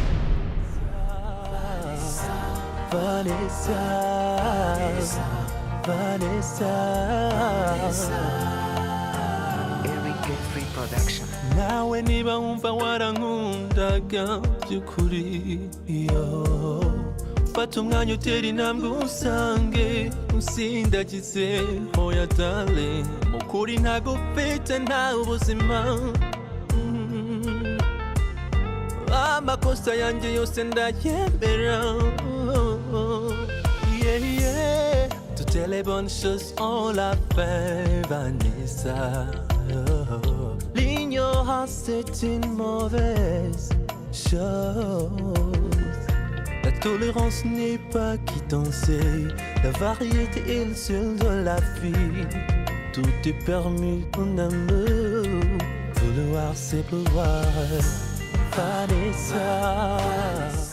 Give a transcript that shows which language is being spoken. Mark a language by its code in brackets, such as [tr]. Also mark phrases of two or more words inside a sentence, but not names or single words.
[rw] Vanessa nawe niba wumva warankundaga by'ukuri fata umwanya utera intambwe usange usindagize hoya darling ukuri ntago ufite nta ubuzima amakosa yanjye yose ndayemera [fr] toutes les bonnes choses on l'a fait Vanessa l'ignorance c'est une mauvaise chose la tolérance n'est pas quittance la variété est le seul de la vie tout est permis mon amour vouloir c'est pouvoir Vanessa